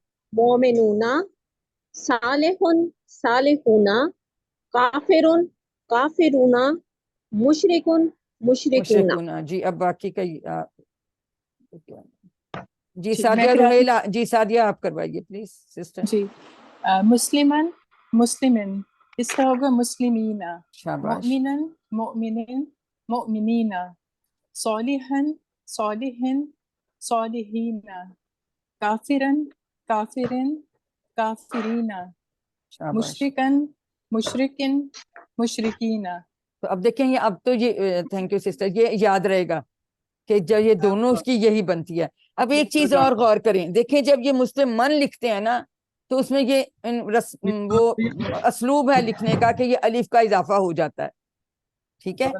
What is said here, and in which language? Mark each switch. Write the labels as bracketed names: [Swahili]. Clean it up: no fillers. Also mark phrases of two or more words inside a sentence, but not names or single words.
[Arabic] مومنونا صالحون صالحونا کافرون کافرونا مشرکون مشرکونا. [Urdu] مشرکون. جی اب باقی کا جی جی، میں سعدیہ کرا دوں؟ روحیلا. جی سعدیہ آپ کروائیے [English] please sister. [Urdu] جی [Arabic] مسلمن مسلمن، [Urdu] اس کا ہوگا مسلمینا. شاباش. [Arabic] مؤمنن مؤمنین مؤمنینا. صالحن صالحن صالحینا. کافرن کافرن کافرینا. [Urdu] شاباش. [Arabic] مشرکن مشرکن مشرکینا. [Urdu] تو اب دیکھیں یہ اب تو یہ [English] thank you sister, [Urdu] یہ یاد رہے گا کہ جب یہ دونوں اس کی یہی بنتی ہے. اب ایک چیز اور غور کریں، دیکھیں جب یہ مسلم من لکھتے ہیں نا تو اس میں یہ وہ اسلوب ہے لکھنے کا کہ یہ الف کا اضافہ ہو جاتا ہے، ٹھیک ہے.